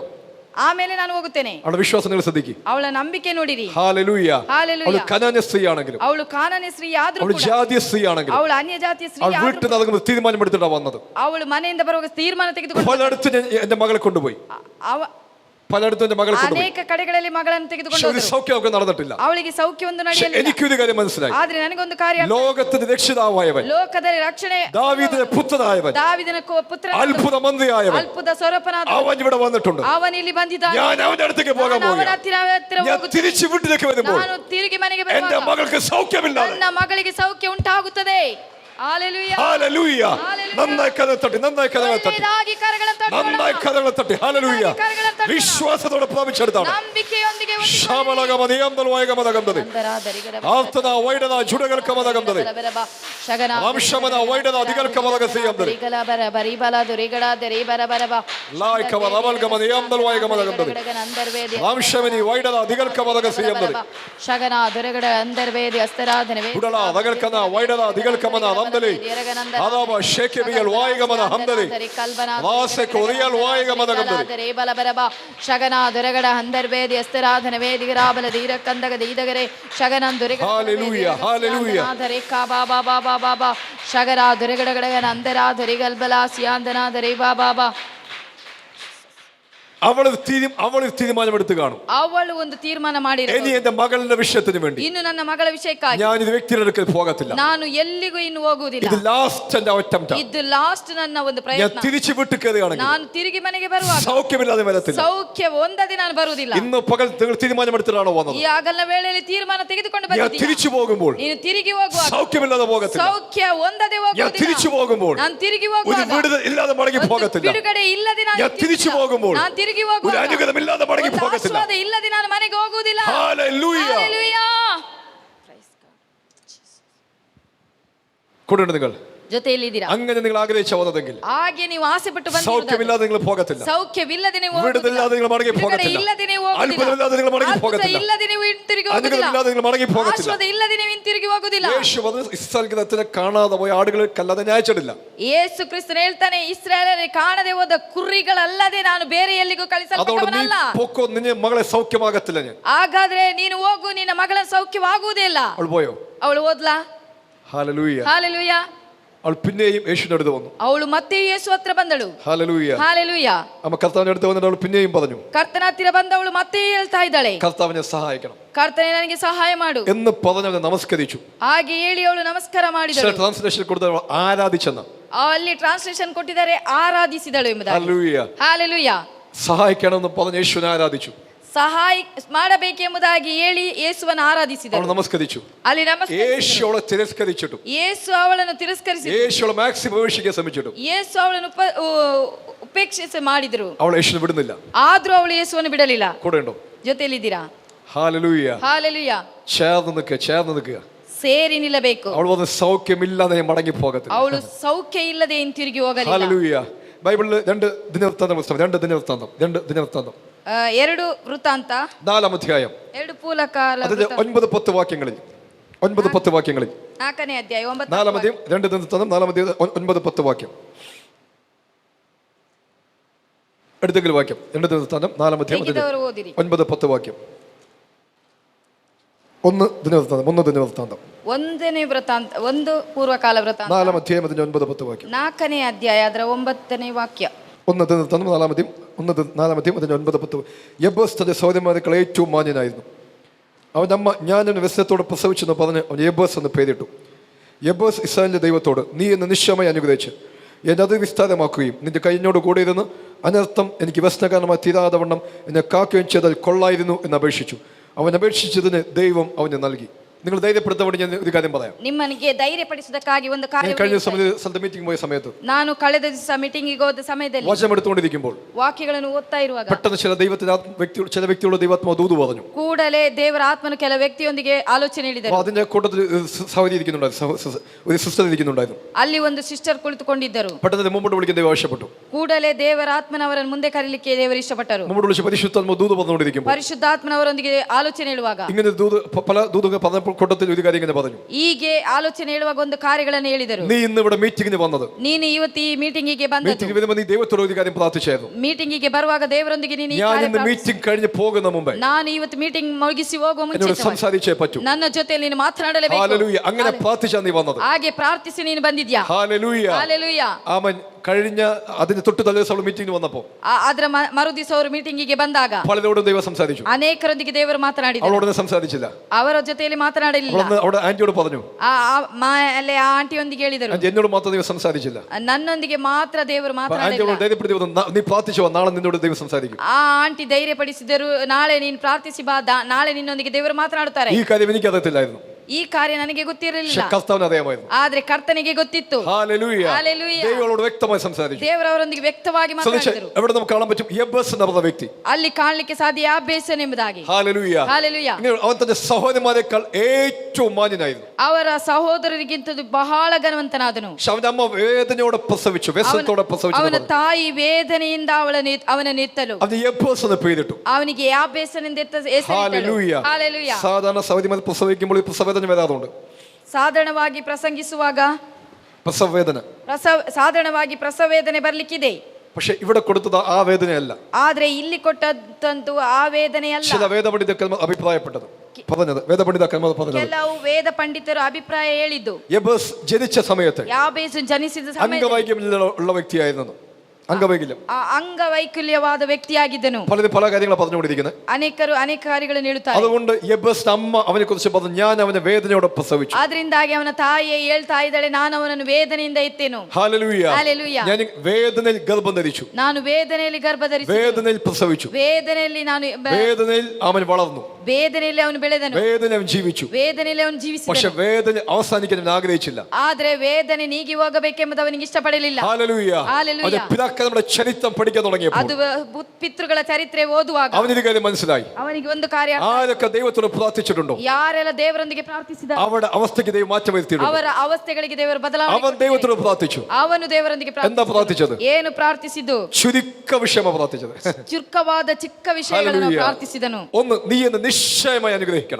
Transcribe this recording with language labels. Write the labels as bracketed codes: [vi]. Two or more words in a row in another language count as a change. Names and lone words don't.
[kn] ಆಮೇಲೆ ನಾನು ಹೋಗುತ್ತೇನೆ. [ml] അവളുടെ വിശ്വാസം നിങ്ങൾ ശ്രദ്ധിക്കും. [kn] ಅವಳ ನಂಬಿಕೆ ನೋಡಿರಿ. [ml] ഹല്ലേലൂയ. [kn] ಹಾಲೆಲೂಯ. [ml] അവൾ കനാന്യ സ്ത്രീ ആണെങ്കിലും, [kn] ಅವಳು ಕಾನಾನ್ಯ ಸ್ತ್ರೀ ಆದ್ರೂ [ml] അവൾ [kn] ಕೂಡ, [ml] ജാതീയ സ്ത്രീ ആണെങ്കിലും, [kn] ಅವಳು ಅನ್ಯ ಜಾತಿಯ ಸ್ತ್ರೀ [ml] അവൾ [kn] ಆದ್ರೂ [ml] വീട്ടിൽ [kn] ಕೂಡ, [ml] നടക്കുമ്പോൾ തീരുമാനം എടുത്തിട്ടാ വന്നത്. [kn] ಅವಳು ಮನೆಯಿಂದ ಬರುವಾಗ ತೀರ್ಮಾನ ತೆಗೆದುಕೊಂಡು [ml] പലയിടത്തും എന്റെ മകളെ കൊണ്ടുപോയി. പലയിടത്തും എന്റെ മകളെ കൊണ്ടുപോയി. [kn] ಅನೇಕ ಕಡೆಗಳಲ್ಲಿ ಮಗಳನ್ನು ತೆಗೆದುಕೊಂಡು [ml] പക്ഷെ ഒരു [kn] ಹೋದರು. [ml] സൗഖ്യം അവർക്ക് നടന്നിട്ടില്ല. [kn] ಅವಳಿಗೆ ಸೌಖ್ಯವೊಂದು [ml] പക്ഷെ [kn] ನಡೆಯಲಿಲ್ಲ. [ml] എനിക്കൊരു കാര്യം മനസ്സിലായി. [kn] ಆದ್ರೆ ನನಗೊಂದು ಕಾರ್ಯ ಅರ್ಥ ಆಯ್ತು. [ml] ലോകത്തിന്റെ രക്ഷിതാവായവൻ, [kn] ಲೋಕದಲ್ಲಿ ರಕ್ಷಣೆ [ml] ദാവീദിന്റെ പുത്രനായവൻ, [kn] ದಾವಿದನ ಪುತ್ರ [ml] അത്ഭുത മന്ത്രിയായവൻ, [kn] ಅದ್ಭುತ ಸ್ವರೂಪನಾದ [ml] അവൻ ഇവിടെ വന്നിട്ടുണ്ട്. [kn] ಅವನು ಇಲ್ಲಿ ಬಂದಿದ್ದಾನೆ. [ml] ഞാൻ അവന്റെ അടുത്തേക്ക് പോകാൻ [kn] ನಾನು ಅವನ [ml] പോവുകയാണ്. [kn] ಹತ್ತಿರ [ml] ഞാൻ [kn] ಹೋಗುತ್ತೇನೆ. [ml] തിരിച്ചു വീട്ടിലേക്ക് വരുമ്പോൾ [kn] ನಾನು ತಿರುಗಿ ಮನೆಗೆ [ml] എന്റെ [kn] ಬರುವಾಗ [ml] മകൾക്ക് സൗഖ്യമില്ലാതെ. [kn] ನನ್ನ ಮಗಳಿಗೆ ಸೌಖ್ಯ ಉಂಟಾಗುತ್ತದೆ. [ml] ഹല്ലേലൂയ. ഹല്ലേലൂയ. നന്നായി കഥ തട്ടി, നന്നായി കഥ തട്ടി, [kn] ಒಳ್ಳೆಯದಾಗಿ ಕರಗಳನ್ನು ತಟ್ಟೋಣ. [ml] നന്നായി കഥകളെ തട്ടി. ഹല്ലേലൂയ. വിശ്വാസത്തോടെ പ്രാപിച്ചെടുത്താണ്. [kn] ನಂಬಿಕೆಯೊಂದಿಗೆ ശമലകമതിയന്തൽവായകമതകന്തതി ആർത്തന വൈഡന ജുഡകൽക്കമതകന്തതി വംശമന വൈഡന അധികൽക്കമതകസിയന്തതി ലായ്ക്കമതവൽഗമതിയന്തൽവായകമതകന്തതി വംശമനി വൈഡന അധികൽക്കമതകസിയന്തതി ಶಗನ ದೊರೆಗಡ ಅಂದರ್ವೇದಿ ಅಸ್ತರಾಧನವೇ ഉടല അകൽക്കന വൈഡന അധികൽക്കമന നന്ദലി ആദാബ ശേഖബിയൽ വായകമന ഹന്തലി വാസക ഒറിയൽ വായകമതകന്തതി ಬಲಬರಬ ಶಗನ ದೊರೆಗಡ ಅಂದರ್ವೇದಿ ಅಸ್ತರಾಧನವೇ ದಿಗರಾಬಲ ದೀರ ಕಂದಗ ದೀದಗರೆ ಶಗನ ದೊರೆಗಡ Hallelujah, hallelujah. ದರೆ ಕಾ ಬಾ ಬಾ ಬಾ ಬಾ ಬಾ ಬಾ ಶಗರ ದೊರೆಗಡ ಗಡಗನ ಅಂದರ ದೊರೆಗಲ್ಬಲ ಸಿಯಾಂದನ ದೊರೆ ಬಾ ಬಾ ಬಾ [ml] അവൾ തീരുമാനമെടുത്ത് കാണും. [kn] ಅವಳು ಒಂದು ತೀರ್ಮಾನ [ml] ഇനി [kn] ಮಾಡಿರಬಹುದು. [ml] എന്റെ മകളുടെ വിഷയത്തിന് വേണ്ടി [kn] ಇನ್ನು ನನ್ನ ಮಗಳ ವಿಷಯಕ್ಕಾಗಿ [ml] ഞാൻ ഇത് വ്യക്തിയുടെ അടുക്കൽ പോകത്തില്ല. [kn] ನಾನು ಎಲ್ಲಿಗೂ ಇನ್ನು ಹೋಗುವುದಿಲ್ಲ. [ml] ഇത് ലാസ്റ്റ് എന്റെ അറ്റംപ്റ്റ്. [kn] ಇದು ಲಾಸ್ಟ್ ನನ್ನ ಒಂದು [ml] ഞാൻ [kn] ಪ್ರಯತ್ನ. [ml] തിരിച്ചു വിട്ട് കയറുകയാണെങ്കിൽ [kn] ನಾನು ತಿರುಗಿ ಮನೆಗೆ ಬರುವಾಗ [ml] സൗഖ്യമില്ലാതെ വരത്തില്ല. [kn] ಸೌಖ್ಯ ಹೊಂದದೆ ನಾನು ಬರುವುದಿಲ್ಲ. [ml] ഇന്ന് പകൽ നിങ്ങൾ തീരുമാനമെടുത്തിട്ടാണോ വന്നത്? [kn] ಈ ಆಗಲನ ವೇಳೆಯಲ್ಲಿ ತೀರ್ಮಾನ ತೆಗೆದುಕೊಂಡು [ml] ഞാൻ [kn] ಬಂದಿದ್ದೀಯ. [ml] തിരിച്ചു പോകുമ്പോൾ [kn] ನೀನು ತಿರುಗಿ ಹೋಗುವಾಗ [ml] സൗഖ്യമില്ലാതെ പോകത്തില്ല. [kn] ಸೌಖ್ಯ ಹೊಂದದೆ [ml] ഞാൻ [kn] ಹೋಗುವುದಿಲ್ಲ. [ml] തിരിച്ചു പോകുമ്പോൾ [kn] ನಾನು ತಿರುಗಿ [ml] ഒരു [kn] ಹೋಗುವಾಗ [ml] വിടുതൽ ഇല്ലാതെ മടങ്ങി [kn] ಒಂದು [ml] പോകത്തില്ല. [kn] ಬಿಡುಗಡೆ ಇಲ್ಲದೆ ನಾನು [ml] ഞാൻ തിരിച്ചു പോകുമ്പോൾ [kn] ನಾನು ತಿರುಗಿ [ml] ഒരു [kn] ಹೋಗುವಾಗ [ml] അനുഗ്രഹമില്ലാതെ മടങ്ങി [kn] ಒಂದು [ml] പോകത്തില്ല. [kn] ಆಶೀರ್ವಾದ ಇಲ್ಲದೆ ನಾನು ಮನೆಗೆ ಹೋಗುವುದಿಲ್ಲ. [ml] ഹല്ലേലൂയ. [kn] ಹಲ್ಲೆಲೂಯಾ. [ml] കൂടെയുണ്ട് നിങ്ങൾ? [kn] ಜೊತೆಯಲ್ಲಿದ್ದೀರಾ? [ml] അങ്ങനെ നിങ്ങൾ ആഗ്രഹിച്ച വന്നതെങ്കിൽ [kn] ಹಾಗೆ ನೀವು ಆಸೆ ಪಟ್ಟು ಬಂದಿರುವುದು [ml] സൗഖ്യമില്ലാതെ നിങ്ങൾ പോകത്തില്ല. [kn] ಸೌಖ್ಯವಿಲ್ಲದೆ ನೀವು [ml] വിടുതലില്ലാതെ നിങ്ങൾ മടങ്ങി [kn] ಬಿಡುಗಡೆ [ml] പോകത്തില്ല. [kn] ಇಲ್ಲದೆ ನೀವು ಹೋಗುವುದಿಲ್ಲ. [ml] അത്ഭുതമില്ലാതെ നിങ്ങൾ മടങ്ങി [kn] ಅದ್ಭುತ [ml] പോകത്തില്ല. [kn] ಇಲ್ಲದೆ ನೀವು ಹಿಂತಿರುಗಿ ಹೋಗುವುದಿಲ್ಲ. [ml] അനുഗ്രഹമില്ലാതെ നിങ്ങൾ മടങ്ങി പോകത്തില്ല. [kn] ಆಶೀರ್ವಾದ ಇಲ್ಲದೆ ನೀವು ಹಿಂತಿರುಗಿ ಹೋಗುವುದಿಲ್ಲ. [ml] യേശു വന്ന് ഇസ്രായേൽ ജനത്തിനെ കാണാതെ പോയ ആടുകൾക്കല്ലാതെ ന്യായച്ചിട്ടില്ല. [kn] ಯೇಸು ಕ್ರಿಸ್ತನು ಹೇಳ್ತಾನೆ, ಇಸ್ರಾಯೇಲರಿಗೆ ಕಾಣದೆ ಹೋದ ಕುರಿಗಳಲ್ಲದೆ ನಾನು ಬೇರೆ ಎಲ್ಲಿಗೂ [ml] അതുകൊണ്ട് നീ [kn] ಕಳಿಸಲ್ಪಟ್ಟವನಲ್ಲ. [ml] പൊക്കോ, നിന്നെ മകളെ സൗഖ്യമാകത്തില്ല ഞാൻ. [kn] ಹಾಗಾದ್ರೆ ನೀನು ಹೋಗು, ನಿನ್ನ ಮಗಳ ಸೌಖ್ಯವಾಗುವುದೇ ಇಲ್ಲ. [ml] അവൾ പോയോ? [kn] ಅವಳು ಹೋದ್ಲಾ? [ml] ഹല്ലേലൂയ. [kn] ಹಾಲೆಲೂಯ. [ml] അവൾ പിന്നെയും യേശുവിന്റെ അടുത്ത് വന്നു. [kn] ಅವಳು ಮತ್ತೆ ಯೇಸು ಹತ್ರ ಬಂದಳು. [ml] ഹല്ലേലൂയ. [kn] ಹಾಲೆಲೂಯ. [ml] അമ്മ കർത്താവിന്റെ അടുത്ത് വന്നിട്ട് അവൾ പിന്നെയും പറഞ്ഞു, [kn] ಕರ್ತನ ಹತ್ತಿರ ಬಂದವಳು ಮತ್ತೆ ಹೇಳ್ತಾ ಇದ್ದಾಳೆ, [ml] കർത്താവിനെ സഹായിക്കണം [kn] ಕರ್ತನೇ ನನಗೆ ಸಹಾಯ ಮಾಡು [ml] എന്ന് പറഞ്ഞവനെ നമസ്കരിച്ചു. [kn] ಹಾಗೆ ಹೇಳಿ ಅವಳು ನಮಸ್ಕಾರ [ml] ചില [kn] ಮಾಡಿದಳು. [ml] ട്രാൻസ്ലേഷൻ കൊടുത്ത ആരാധിച്ചെന്ന. [kn] ಅಲ್ಲಿ ಟ್ರಾನ್ಸ್ಲೇಷನ್ ಕೊಟ್ಟಿದ್ದಾರೆ ಆರಾಧಿಸಿದಳು ಎಂಬುದಾಗಿ. [ml] ഹല്ലേലൂയ. [kn] ಹಾಲೆಲೂಯ. [ml] സഹായിക്കണമെന്ന് പറഞ്ഞ് യേശുവിനെ ആരാധിച്ചു. [kn] ಸಹಾಯ ಮಾಡಬೇಕೆಂಬುದಾಗಿ ಹೇಳಿ ಯೇಸುವನ್ನು [ml] അവൾ [kn] ಆರಾಧಿಸಿದಳು. [ml] നമസ്കരിച്ചു. [kn] ಅಲ್ಲಿ [ml] യേശു അവളെ തിരസ്കരിച്ചിട്ടു. [kn] ಯೇಸು ಅವಳನ್ನು ತಿರಸ್ಕರಿಸಿದರು. [ml] യേശു അവളെ മാക്സിമം ഉപേക്ഷിക്കാൻ ശ്രമിച്ചിട്ടു. [kn] ಯೇಸು ಅವಳನ್ನು ಉಪೇಕ್ಷಿಸಿ ಮಾಡಿದರು. [ml] അവൾ യേശുവിനെ വിടുന്നില്ല. [kn] ಆದ್ರೂ ಅವಳು ಯೇಸುವನ್ನು ಬಿಡಲಿಲ್ಲ. [ml] കൂടെ ഉണ്ടോ? [kn] ಜೊತೆಯಲ್ಲಿದ್ದೀರಾ? [ml] ഹല്ലേലൂയ. [kn] ಹಾಲೆಲೂಯ. [ml] ചേർന്ന് നിൽക്കുക. [kn] ಸೇರಿ ನಿಲ್ಲಬೇಕು. [ml] അവൾ വന്ന് സൗഖ്യമില്ലാതെ മടങ്ങി പോകത്തില്ല. [kn] ಅವಳು ಸೌಖ್ಯ ಇಲ್ಲದೆ ಹಿಂತಿರುಗಿ ಹೋಗಲಿಲ್ಲ. [ml] ഹല്ലേലൂയ. ബൈബിളിൽ രണ്ട് ദിനവൃത്താന്തം പുസ്തകം, രണ്ട് ദിനവൃത്താന്തം [kn] 2 ವೃತ್ತಾಂತ [ml] 4-ാം അധ്യായം [kn] 2 ಪೂಲಕಾಲ [ml] അതിന്റെ 9-10 വാക്യങ്ങളിൽ [kn] 4ನೇ ಅಧ್ಯಾಯ 9 [ml] 4-ാം അധ്യായം 2 ദിനവൃത്താന്തം 4-ാം അധ്യായം 9-10 വാക്യം. എടുത്തെങ്കിലും വാക്യം 2 ദിനവൃത്താന്തം 4-ാം അധ്യായം [kn] ಹೇಗಿದ್ದವರು ಓದಿರಿ. [ml] 9-10 വാക്യം. 1 ദിനവൃത്താന്തം [kn] 1ನೇ ವೃತ್ತಾಂತ 1 ಪೂರ್ವಕಾಲ ವೃತ್ತಾಂತ [ml] 4-ാം അധ്യായം അതിന്റെ 9-10 വാക്യം. [kn] 4ನೇ ಅಧ್ಯಾಯ ಅದರ 9ನೇ ವಾಕ್ಯ. [ml] 1 ദിനവൃത്താന്തം 4-ാം അധ്യായം അതിന്റെ 9-10. യെബൂസ് തന്റെ സഹോദരന്മാരെക്കാൾ ഏറ്റവും മാന്യനായിരുന്നു. അവൻ അമ്മ ഞാനൊരു വ്യസനത്തോടെ പ്രസവിച്ചെന്ന് പറഞ്ഞ് അവൻ യെബൂസ് എന്ന് പേരിട്ടു. യെബൂസ് ഇസ്രായേലിന്റെ ദൈവത്തോട്, നീ എന്നെ നിശ്ചയമായി അനുഗ്രഹിച്ച് എന്നെ അത് വിസ്താരമാക്കുകയും നിന്റെ കൈഞ്ഞോട് കൂടെ ഇരുന്ന് അനർത്ഥം എനിക്ക് വ്യസനകാരണമായി തീരാതെ വണ്ണം എന്നെ കാക്കുകയും ചെയ്താൽ കൊള്ളായിരുന്നു എന്ന് അപേക്ഷിച്ചു. അവൻ അപേക്ഷിച്ചതിന് ദൈവം അവന് നൽകി. നിങ്ങൾ ധൈര്യപ്പെടുത്താൻ ഞാൻ ഒരു കാര്യം പറയാം. [kn] ನಿಮ್ಮನಿಗೆ ಧೈರ್ಯಪಡಿಸುವುದಕ್ಕಾಗಿ ಒಂದು ಕಾರ್ಯ. [ml] കഴിഞ്ഞ സ്ഥലത്ത് മീറ്റിംഗ് പോയ സമയത്ത് [kn] ನಾನು ಕಳೆದ ದಿವಸ ಮೀಟಿಂಗಿಗೆ ಹೋದ ಸಮಯದಲ್ಲಿ [ml] വചനം എടുത്തുകൊണ്ടിരിക്കുമ്പോൾ [kn] ವಾಕ್ಯಗಳನ್ನು ಓದ್ತಾ ಇರುವಾಗ [ml] പെട്ടെന്ന് ചില വ്യക്തികളുടെ ദൈവാത്മാവ് ദൂത് പറഞ്ഞു. [kn] ಕೂಡಲೇ ದೇವರ ಆತ್ಮನು ಕೆಲ ವ್ಯಕ್ತಿಯೊಂದಿಗೆ ಆಲೋಚನೆ ಹೇಳಿದರು. [ml] അതിന്റെ കൂട്ടത്തിൽ സഹോദരി ഇരിക്കുന്നുണ്ടായിരുന്നു, ഒരു സിസ്റ്റർ ഇരിക്കുന്നുണ്ടായിരുന്നു. [kn] ಅಲ್ಲಿ ಒಂದು ಸಿಸ್ಟರ್ ಕುಳಿತುಕೊಂಡಿದ್ದರು. [ml] പെട്ടെന്ന് മുമ്പോട്ട് വിളിക്കാൻ ദൈവം ആവശ്യപ്പെട്ടു. [kn] ಕೂಡಲೇ ದೇವರ ಆತ್ಮನವರನ್ನು ಮುಂದೆ ಕರೀಲಿಕ್ಕೆ ದೇವರು ಇಷ್ಟಪಟ್ಟರು. [ml] മുമ്പോട്ട് വിളിച്ച് പരിശുദ്ധാത്മാവ് ദൂത് പറഞ്ഞുകൊണ്ടിരിക്കുമ്പോൾ [kn] ಪರಿಶುದ್ಧಾತ್ಮನವರೊಂದಿಗೆ ಆಲೋಚನೆ ಹೇಳುವಾಗ [ml] ഇങ്ങനെ പല ദൂതുകൾ പറഞ്ഞപ്പോൾ കൂട്ടത്തിൽ ഒരു കാര്യം ഇങ്ങനെ പറഞ്ഞു. [kn] ಹೀಗೆ ಆಲೋಚನೆ ಹೇಳುವಾಗ ಒಂದು ಕಾರ್ಯಗಳನ್ನು ಹೇಳಿದರು. [ml] നീ ഇന്ന് ഇവിടെ മീറ്റിംഗിന് വന്നത്, [kn] ನೀನು ಇವತ್ತು ಈ ಮೀಟಿಂಗಿಗೆ ಬಂದದ್ದು, [ml] മീറ്റിംഗ് വരുമ്പോൾ നീ ദൈവത്തോട് ഒരു കാര്യം പ്രാർത്ഥിച്ചായിരുന്നു. [kn] ಮೀಟಿಂಗಿಗೆ ಬರುವಾಗ ದೇವರೊಂದಿಗೆ ನೀನು ಈ [ml] ഞാൻ [kn] ಕಾರ್ಯ [ml] ഇന്ന് മീറ്റിംഗ് കഴിഞ്ഞ് പോകുന്ന മുമ്പേ [kn] ನಾನು ಇವತ್ತು ಮೀಟಿಂಗ್ ಮುಗಿಸಿ ಹೋಗುವ [ml] എന്നോട് [kn] ಮುಂಚೆ [ml] സംസാരിച്ചേ പറ്റൂ. [kn] ನನ್ನ ಜೊತೆಯಲ್ಲಿ ನೀನು ಮಾತನಾಡಲೇಬೇಕು. [ml] ഹല്ലേലൂയ. അങ്ങനെ പ്രാർത്ഥിച്ചാ നീ വന്നത്. [kn] ಹಾಗೆ ಪ್ರಾರ್ಥಿಸಿ ನೀನು ಬಂದಿದ್ಯಾ. [ml] ഹല്ലേലൂയ. [kn] ಹಾಲೆಲೂಯ. [ml] ആമേൻ. കഴിഞ്ഞ അതിന് തൊട്ട് തലേദിവസം അവൾ മീറ്റിംഗിന് വന്നപ്പോൾ [kn] ಅದರ ಮರುದಿವಸ ಅವರು ಮೀಟಿಂಗಿಗೆ ಬಂದಾಗ [ml] പലരോടും ദൈവം സംസാരിച്ചു. [kn] ಅನೇಕರೊಂದಿಗೆ ದೇವರು ಮಾತನಾಡಿದರು. [ml] അവളോടൊന്നും സംസാരിച്ചില്ല. [kn] ಅವರ ಜೊತೆಯಲ್ಲಿ ಮಾತನಾಡಲಿಲ್ಲ. [ml] അവിടെ ಆಂಟಿയോട് പറഞ്ഞു, [kn] ಅಲ್ಲೇ ಆ ಆಂಟಿಯೊಂದಿಗೆ ಹೇಳಿದರು, [ml] എന്നോട് മാത്രം ദൈവം സംസാരിച്ചില്ല. [kn] ನನ್ನೊಂದಿಗೆ ಮಾತ್ರ ದೇವರು ಮಾತನಾಡಿಲ್ಲ. [ml] ആന്റിയോട് ധൈര്യപ്പെടുത്തി, നീ പ്രാർത്ഥിച്ചു, നാളെ നിന്നോട് ദൈവം സംസാരിക്കും. [kn] ಆ ಆಂಟಿ ಧೈರ್ಯಪಡಿಸಿದರು, ನಾಳೆ ನೀನು ಪ್ರಾರ್ಥಿಸಿ ಬಾ, ನಾಳೆ ನಿನ್ನೊಂದಿಗೆ ದೇವರು ಮಾತನಾಡುತ್ತಾರೆ. [ml] ഈ കാര്യം എനിക്ക് അറിയത്തില്ലായിരുന്നു. [kn] ಈ ಕಾರ್ಯ ನನಗೆ ಗೊತ್ತಿರಲಿಲ್ಲ, [ml] കർത്താവിന് അറിയാമായിരുന്നു. [kn] ಆದ್ರೆ ಕರ್ತನಿಗೆ ಗೊತ್ತಿತ್ತು. [ml] ഹല്ലേലൂയ. ഹല്ലേലൂയ. ദൈവങ്ങളോട് വ്യക്തമായി സംസാരിച്ചു. [kn] ದೇವರವರೊಂದಿಗೆ ವ್ಯಕ್ತವಾಗಿ ಮಾತನಾಡಿದರು. [ml] എവിടെ നമുക്ക് കാണാൻ പറ്റും? യബ്ബസ് എന്ന് പറഞ്ഞ വ്യക്തി [kn] ಅಲ್ಲಿ ಕಾಣಲಿಕ್ಕೆ ಸಾಧ್ಯ ಯಾಬೇಸನ್ ಎಂಬುದಾಗಿ. [ml] ഹല്ലേലൂയ. ഹല്ലേലൂയ. അവൻ തന്റെ സഹോദരന്മാരെക്കാൾ ഏറ്റവും മാന്യനായിരുന്നു. [kn] ಅವರ ಸಹೋದರರಿಗಿಂತಲೂ ಬಹಳ ಘನವಂತನಾದನು. [ml] അവന്റെ അമ്മ വേദനയോടെ പ്രസവിച്ചു, വ്യസനത്തോടെ പ്രസവിച്ചു. [kn] ಅವನ ತಾಯಿ ವೇದನೆಯಿಂದ ಅವನನ್ನು ಎತ್ತಲು [ml] അവന് യബ്ബസ് എന്ന് പേരിട്ടു. [kn] ಅವನಿಗೆ ಯಾಬೇಸನ್ ಎಂದು ಹೆಸರಿಟ್ಟಳು. [ml] ഹല്ലേലൂയ. ഹല്ലേലൂയ. സാധാരണ സഹോദരിമാർ പ്രസവിക്കുമ്പോൾ ഈ പ്രസവവേദന വരാറുണ്ട്. [kn] ಸಾಧಾರಣವಾಗಿ ಪ್ರಸಂಗಿಸುವಾಗ [ml] പ്രസവവേദന [kn] ಸಾಧಾರಣವಾಗಿ ಪ್ರಸವವೇದನೆ ಬರ್ಲಿಕ್ಕಿದೆ. [ml] പക്ഷെ ഇവിടെ കൊടുത്തത് ആ വേദനയല്ല. [kn] ಆದ್ರೆ ಇಲ್ಲಿ ಕೊಟ್ಟಂತೂ ಆ ವೇದನೆಯಲ್ಲ. [ml] ചില വേദപണ്ഡിതന്മാർ അഭിപ്രായപ്പെട്ടത് വേദപണ്ഡിതന്മാർ പറഞ്ഞത്, [kn] ಕೆಲವು ವೇದ ಪಂಡಿತರು ಅಭಿಪ್ರಾಯ ಹೇಳಿದ್ದು, [ml] യബ്ബസ് ജനിച്ച സമയത്ത് [kn] ಯಾಬೇಸು ಜನಿಸಿದ ಸಮಯದಲ್ಲಿ [ml] അംഗവൈകല്യമുള്ള വ്യക്തിയായിരുന്നു. അംഗവൈകല്യം, [kn] ಅಂಗವೈಕಲ್ಯವಾದ ವ್ಯಕ್ತಿಯಾಗಿದ್ದನು. [ml] പലരും പല കാര്യങ്ങളും പറഞ്ഞുകൊണ്ടിരിക്കുന്നത്. [kn] ಅನೇಕ ಕಾರ್ಯಗಳನ್ನು ಹೇಳುತ್ತಾರೆ. [ml] അതുകൊണ്ട് യബ്ബസിന്റെ അമ്മ അവനെ കുറിച്ച് പറഞ്ഞു, ഞാൻ അവനെ വേദനയോടെ പ്രസവിച്ചു. [kn] ಅದರಿಂದಾಗಿ ಅವನ ತಾಯಿಯೇ ಹೇಳ್ತಾ ಇದ್ದಾಳೆ, ನಾನು ಅವನನ್ನು ವೇದನೆಯಿಂದ ಎತ್ತೇನು. [ml] ഹല്ലേലൂയ. ഹല്ലേലൂയ. ഞാൻ വേദനയിൽ ഗർഭം ധരിച്ചു, [kn] ನಾನು ವೇದನೆಯಲ್ಲಿ ಗರ್ಭ ಧರಿಸಿ, [ml] വേദനയിൽ പ്രസവിച്ചു, [kn] ವೇದನೆಯಲ್ಲಿ ನಾನು [ml] വേദനയിൽ അവൻ വളർന്നു, [kn] ವೇದನೆಯಲ್ಲಿ ಅವನು ಬೆಳೆದನು, [ml] വേദന അവൻ ജീവിച്ചു. [kn] ವೇದನೆಯಲ್ಲಿ ಅವನು [ml] പക്ഷെ [kn] ಜೀವಿಸಿದನು. [ml] വേദന അവസാനിക്കാൻ അവൻ ആഗ്രഹിച്ചില്ല. [kn] ಆದ್ರೆ ವೇದನೆ ನೀಗಿ ಹೋಗಬೇಕೆಂಬುದು ಅವನಿಗೆ ಇಷ್ಟಪಡಲಿಲ್ಲ. [ml] ഹല്ലേലൂയ. ഹല്ലേലൂയ. അവന്റെ പിതാക്കൾ നമ്മുടെ ചരിത്രം പഠിക്കാൻ തുടങ്ങിയപ്പോൾ [kn] ಅದು ಪಿತೃಗಳ ಚರಿತ್ರೆ ಓದುವಾಗ [ml] അവനൊരു കാര്യം മനസ്സിലായി. [kn] ಅವನಿಗೆ ಒಂದು ಕಾರ್ಯ, [ml] ആരൊക്കെ ദൈവത്തോട് പ്രാർത്ഥിച്ചിട്ടുണ്ടോ [kn] ಯಾರೆಲ್ಲ ದೇವರೊಂದಿಗೆ ಪ್ರಾರ್ಥಿಸಿದ [ml] അവരുടെ അവസ്ഥയ്ക്ക് ദൈവം മാറ്റം വരുത്തിയിട്ടുണ്ട്. [kn] ಅವರ ಅವಸ್ಥೆಗಳಿಗೆ ದೇವರು [ml] അവൻ [kn] ಬದಲಾವಣೆ. [ml] ദൈവത്തോട് പ്രാർത്ഥിച്ചു. [kn] ಅವನು ದೇವರೊಂದಿಗೆ [ml] എന്താ പ്രാർത്ഥിച്ചത്? [kn] ಏನು ಪ್ರಾರ್ಥಿಸಿದ್ದು? [ml] ചുരുക്ക വിഷയമാണ് പ്രാർത്ഥിച്ചത്. [kn] ಚುರುಕವಾದ ಚಿಕ್ಕ ವಿಷಯಗಳನ್ನು [ml] ഹല്ലേലൂയ. [kn] ಪ್ರಾರ್ಥಿಸಿದನು. [ml] ഒന്ന്, നീ എന്നെ നിശ്ചയമായി അനുഗ്രഹിക്കണം.